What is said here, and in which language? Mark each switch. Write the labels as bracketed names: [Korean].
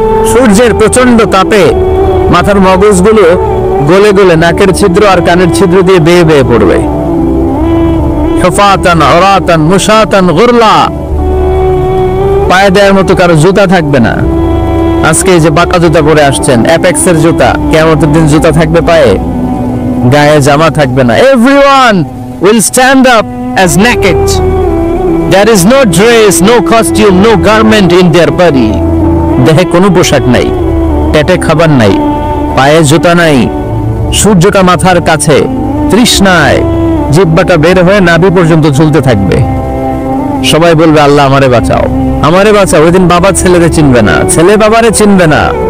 [Bangla] সূর্যের প্রচন্ড তাপে মাথার মগজগুলো গলে গলে নাকের ছিদ্র আর কানের ছিদ্র দিয়ে বেয়ে বেয়ে পড়বে। [Arabic] হুফাতান উরাতান মুশাতান গুরলা। [Bangla] পায়ে দেওয়ার মতো কারো জুতা থাকবে না। আজকে যে বাঁকা জুতা পরে আসছেন, অ্যাপেক্সের জুতা, কিয়ামতের দিন জুতা থাকবে পায়ে, গায়ে জামা থাকবে না। [English] Everyone will stand up as naked. There is no dress, no costume, no garment in their body. [Bangla] দেহে কোনো পোশাক নাই, পেটে খাবার নাই, পায়ে জুতা নাই, সূর্যটা মাথার কাছে, তৃষ্ণায় জিহ্বাটা বের হয়ে নাভি পর্যন্ত ঝুলতে থাকবে। সবাই বলবে আল্লাহ আমারে বাঁচাও, আমারে বাঁচাও। ওই দিন বাবা ছেলেরে চিনবে না, ছেলে বাবারে চিনবে না।